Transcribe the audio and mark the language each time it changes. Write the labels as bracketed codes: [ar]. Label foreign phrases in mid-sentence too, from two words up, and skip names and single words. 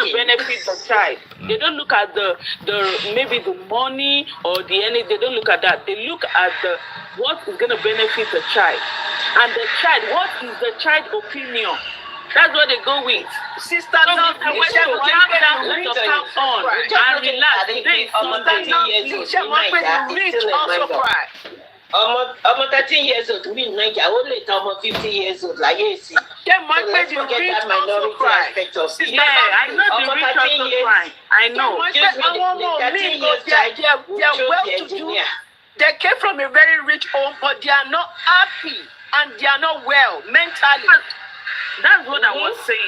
[en] Going to benefit the child. They don't look at the maybe the money or the any. They don't look at that. They look at what is going to benefit the child, and the child. What is the child opinion? That's what they go with. Sister So Lovely, Mr. Westbrook, calm down, put your cap on, and relax. Today is Sunday. [yo] Ṣé mo pé [en] the rich also cry? [yo] ọmọ [en] 13 years old [yo] mi Naija ó lè tán ọmọ [en] 50 years old [yo] láyé èsì. Ṣé mo pé [en] the rich also cry? Yeah, I know the rich also cry. I know. They're well-to-do. They came from a very rich home, but they are not happy and they are not well mentally. That's what I was saying.